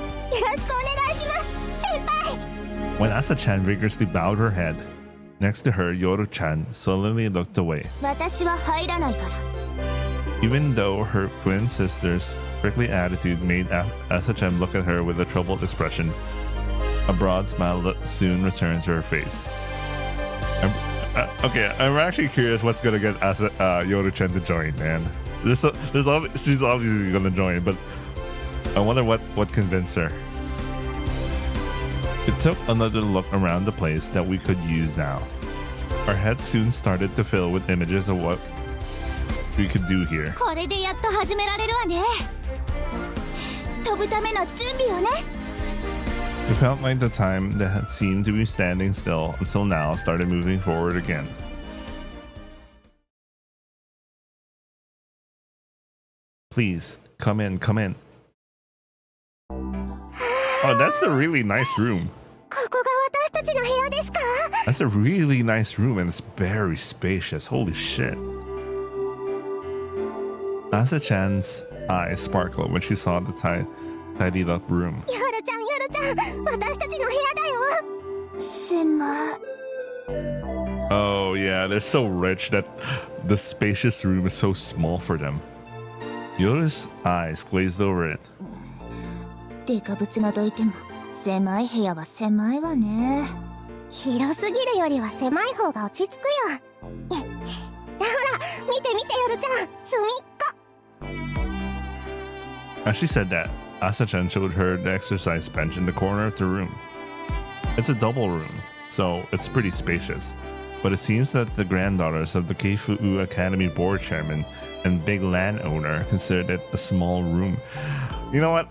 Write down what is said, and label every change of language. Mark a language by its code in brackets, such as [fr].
[ja] よろしくお願いします、先輩。 [en] When Asa-chan vigorously bowed her head, next to her, Yoru-chan sullenly looked away. [ja] 私は入らないから。 [en] Even though her twin sister's prickly attitude made Asa-chan look at her with a troubled expression, a broad smile soon returned to her face. I'm actually curious what's gonna get Yoru-chan to join, man. She's obviously gonna join, but I wonder what convinced her. It took another look around the place that we could use now. Our heads soon started to fill with images of what we could do here. [ja] これでやっと始められるわね。飛ぶための準備をね。 [en] It felt like the time that had seemed to be standing still until now started moving forward again. Please, come in, come in. Oh, that's a really nice room. ここが私たちの部屋ですか？ That's a really nice room and it's very spacious. Holy shit. Asa-chan's eyes sparkled when she saw the tidied up room. [ja] 夜ちゃん、私たちの部屋だよ。狭。 [en] Oh yeah, they're so rich that the spacious room is so small for them. Yoru's eyes glazed over it. [ja] デカブツがどいても狭い部屋は狭いわね。広すぎるよりは狭い方が落ち着くよ。ほら、見て見て、夜ちゃん、隅っこ。 [en] As she said that, Asa-chan showed her the exercise bench in the corner of the room. It's a double room, so it's pretty spacious. But it seems that the granddaughters of the Keifu Academy board chairman and big landowner considered it a small room. You know what?